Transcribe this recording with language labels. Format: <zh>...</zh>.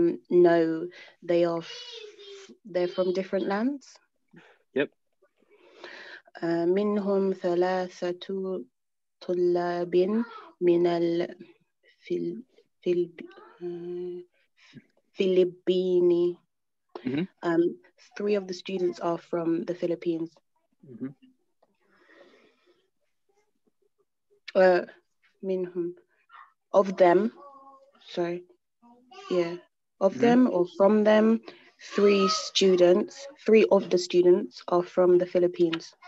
<en>No, they're from different lands. Yep.</en> <ar>منهم ثلاثة طلاب من الفلبين.</ar> <en>3 of the students are from the Philippines. منهم, of them, sorry, yeah, of them or from them, Three of the students are from the Philippines.</en>